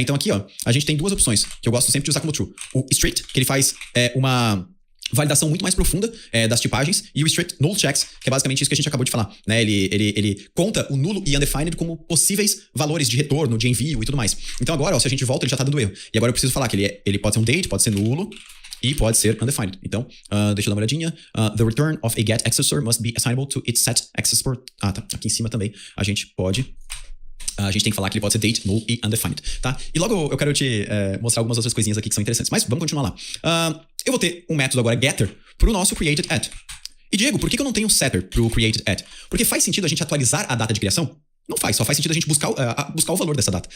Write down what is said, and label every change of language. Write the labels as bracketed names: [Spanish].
[Portuguese] Então aqui, ó, a gente tem duas opções que eu gosto sempre de usar como true. O strict, que ele faz uma validação muito mais profunda das tipagens, e o strict null checks, que é basicamente isso que a gente acabou de falar, né? Ele conta o nulo e undefined como possíveis valores de retorno, de envio e tudo mais. Então agora, ó, se a gente volta, ele já tá dando erro. E agora eu preciso falar que ele pode ser um date, pode ser nulo e pode ser undefined. Então, deixa eu dar uma olhadinha. [English] The return of a get accessor must be assignable to its set accessor. [Portuguese] Tá. Aqui em cima também a gente tem que falar que ele pode ser date, null e undefined, tá? E logo eu quero te mostrar algumas outras coisinhas aqui que são interessantes. Mas vamos continuar lá. Eu vou ter um método agora, getter, pro nosso created at. E Diego, por que eu não tenho setter pro created at? Porque faz sentido a gente atualizar a data de criação? Não faz, só faz sentido a gente buscar o valor dessa data.